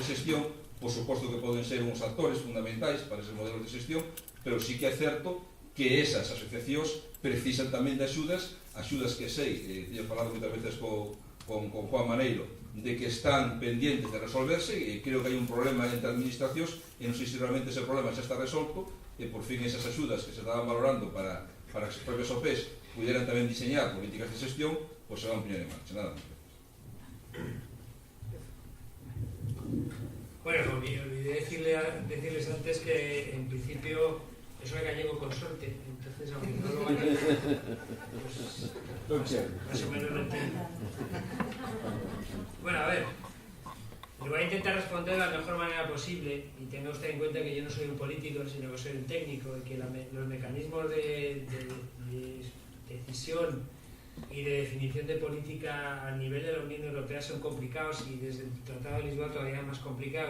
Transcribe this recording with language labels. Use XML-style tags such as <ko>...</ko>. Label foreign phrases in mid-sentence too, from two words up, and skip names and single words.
<gl>xestión, por suposto que poden ser uns actores fundamentais para esos modelos de xestión, pero sí que é certo que esas asociacións precisan tamén de axudas axudas que sei, teño falado moitas veces con Juan Maneiro, de que están</gl> <es>pendientes de resolverse,</es> <gl>e creo que hai un problema entre administracións, e non sei se realmente ese problema xa está resolto, e por fin esas axudas que se estaban valorando para que os propios OPs pudieran tamén diseñar políticas de xestión, pois se van a poñer en marcha.</gl> <es>Nada. Bueno, olvidé decirles antes que en principio eso es gallego con suerte, entonces aunque no lo vayan, pues más o menos lo entiendo. Bueno, a ver, le voy a intentar responder de la mejor manera posible, y tenga usted en cuenta que yo no soy un político, sino que soy un técnico, y que los mecanismos de decisión y de definición de política a nivel de la Unión Europea son complicados, y desde el Tratado de Lisboa todavía más complicado.</es>